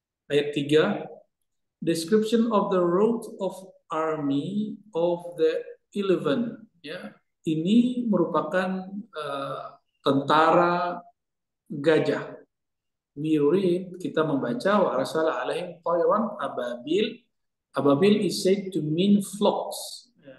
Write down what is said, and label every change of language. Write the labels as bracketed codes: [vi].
[en] Ayat 3, description of the road of army of the 11, ya. [id] Ini merupakan tentara gajah. [en] We read, [id] kita membaca, [ar] wa arsala alaihim tayran ababil. [en] Ababil is said to mean flocks.